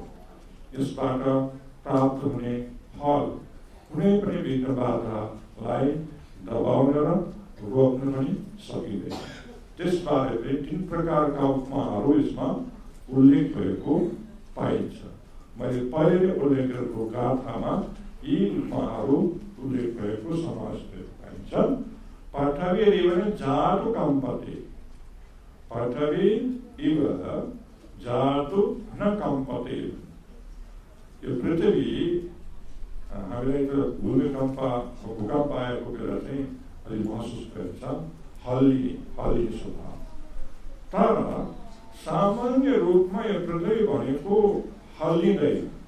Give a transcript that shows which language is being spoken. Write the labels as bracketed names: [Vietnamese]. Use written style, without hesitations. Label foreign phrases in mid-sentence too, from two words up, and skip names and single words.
[Nepali] यसबाट प्राप्त हुने फल कुनै पनि विघ्न बाधालाई दबाउन र रोक्न पनि सकिँदैन। त्यसबारे पनि 3 प्रकारका उपमाहरू यसमा उल्लेख भएको पाइन्छ। मैले पहिले उल्लेख गरेको गाथामा यी उपमाहरू उल्लेख भएको समाज पाइन्छ। [Sanskrit] पृथ्वी इव जातु कम्पते, पृथ्वी इव जातु न कम्पते। [Nepali] यो पृथ्वी हामीलाई त भूकम्प आएको बेला चाहिँ अलि महसुस गर्छ, हल्लिने स्वभाव। तर सामान्य रूपमा यो पृथ्वी भनेको हल्लिँदैन।